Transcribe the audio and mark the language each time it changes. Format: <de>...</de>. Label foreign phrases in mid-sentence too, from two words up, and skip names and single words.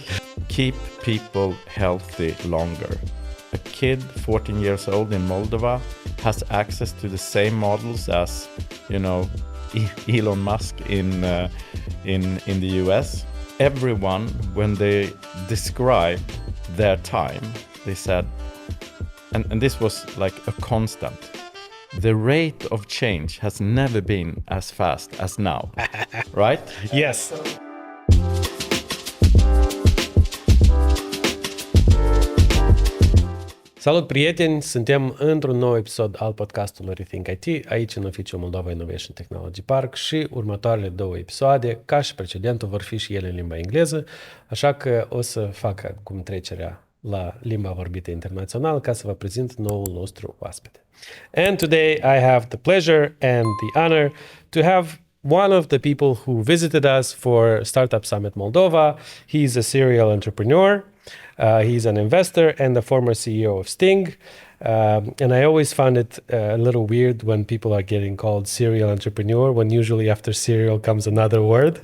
<en>Keep people healthy longer. A kid 14 years old in Moldova has access to the same models as, Elon Musk in the US. Everyone, when they describe their time, they said, and this was like a constant, the rate of change has never been as fast as now, right? Yes.</en> <ro>Salut, prieteni! Suntem într-un nou episod al podcastului Rethink IT, aici în oficiul Moldova Innovation Technology Park și următoarele două episoade, ca și precedentul, vor fi și ele în limba engleză, așa că o să fac acum trecerea la limba vorbită internațional ca să vă prezint noul nostru oaspete.</ro> <en>And today I have the pleasure and the honor to have one of the people who visited us for Startup Summit Moldova. He's a serial entrepreneur. He's an investor and the former CEO of Sting. And I always found it a little weird when people are getting called serial entrepreneur, when usually after serial comes another word.</en>